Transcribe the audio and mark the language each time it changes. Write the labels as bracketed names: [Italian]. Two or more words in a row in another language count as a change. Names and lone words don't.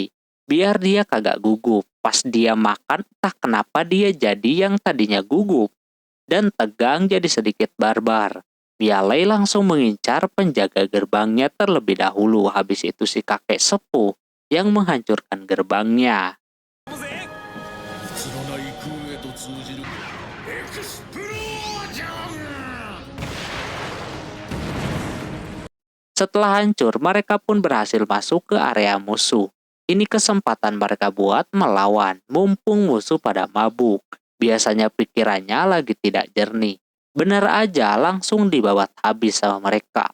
[Indonesian] Biar dia kagak gugup. Pas dia makan, entah kenapa dia jadi yang tadinya gugup. Dan tegang jadi sedikit barbar. Miale langsung mengincar penjaga gerbangnya terlebih dahulu. Habis itu si kakek sepuh yang menghancurkan gerbangnya. [Japanese] 知らない空へと通じるエクスプロージョン。 [Indonesian] Setelah hancur, mereka pun berhasil masuk ke area musuh. Ini kesempatan mereka buat melawan, mumpung musuh pada mabuk. Biasanya pikirannya lagi tidak jernih. Benar aja langsung dibabat habis sama mereka.